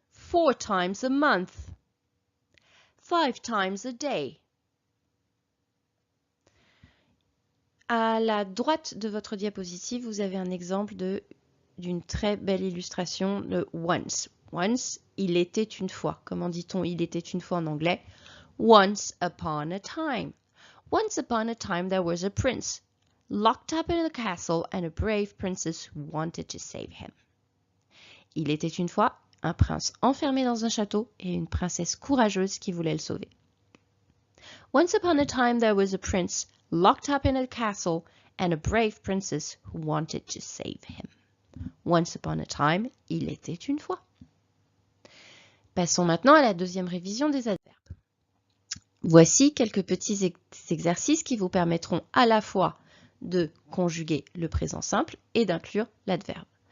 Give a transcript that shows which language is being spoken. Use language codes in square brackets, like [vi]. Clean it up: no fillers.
[en] 4 times a month. 5 times a day. [fr] À la droite de votre diapositive, vous avez un exemple d'une très belle illustration de once. Once, il était une fois. Comment dit-on il était une fois en anglais? [en] Once upon a time. Once upon a time there was a prince, locked up in a castle, and a brave princess who wanted to save him. [fr] Il était une fois un prince enfermé dans un château et une princesse courageuse qui voulait le sauver. [en] Once upon a time there was a prince, locked up in a castle, and a brave princess who wanted to save him. Once upon a time, [fr] il était une fois. Passons maintenant à la deuxième révision des adverbes. Voici quelques petits exercices qui vous permettront à la fois de conjuguer le présent simple et d'inclure l'adverbe.